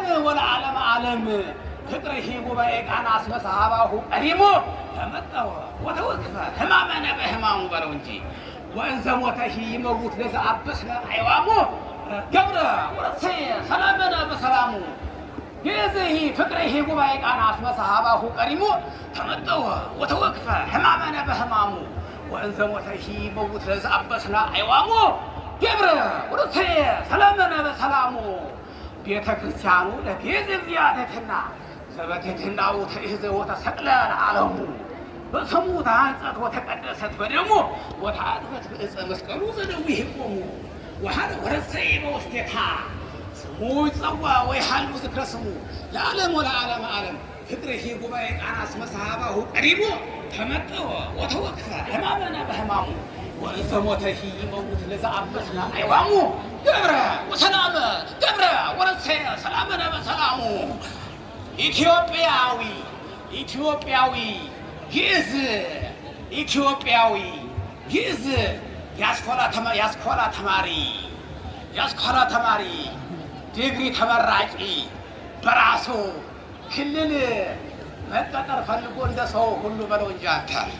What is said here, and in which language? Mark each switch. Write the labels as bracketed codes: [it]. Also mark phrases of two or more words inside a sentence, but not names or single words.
[gez] ወለዓለም ዓለም ፍቅርሂ ጉባኤ ቃና እስመ ሰሃባሁ ቀሪሞ ተመጠወ ወተወክፈ ሕማመነ በሕማሙ [am] በለው እንጂ [gez] ወእንዘ ሞተሂ ይመውት ለዘአበስነ አይዋሞ ገብረ ወረሰየ ሰላመነ በሰላሙ የዚህ ፍቅርሂ ጉባኤ ቃና እስመ ሰሃባሁ ቀሪሞ ተመጠወ ወተወክፈ ሕማመነ በሕማሙ ወእንዘ ሞተሂ ይመውት ለዘአበስነ አይዋሞ ገብረ ወረሰየ ሰላመነ በሰላሙ ቤተ ክርስቲያኑ ለቤተ እግዚአብሔርና ዘበትሕትናው ትእህዘ ወተሰቅለ ለዓለሙ በስሙ ታንጸት ወተቀደሰት በደሙ ወተአጥበት በዕፀ መስቀሉ ዘነዊህ ቆሙ ወሃለ ወረሰየ በውስቴታ ስሙ ይጸዋ ወይሃሉ ዝክረ ስሙ ለዓለም ወለዓለም ዓለም ፍቅርሂ ጉባኤ ቃና እስመ ሰሃባሁ ቀሪሞ ተመጠወ ወተወክፈ ሕማመነ በሕማሙ ወእንዘ ሞተሂ ይመውት ለዘአበስነ አይዋሙ ገብረ ወሰላመ ገብረ ወረሰየ ሰላመነ በሰላሙ ኢትዮጵያዊ [am] ግዕዝ ኢትዮጵያዊ ግዕዝ ያስኮላ ተማሪ ዲግሪ ተመራቂ በራሱ ክልል መቀጠር ፈልጎ እንደ ሰው ሁሉ በለው እንጂ አንተ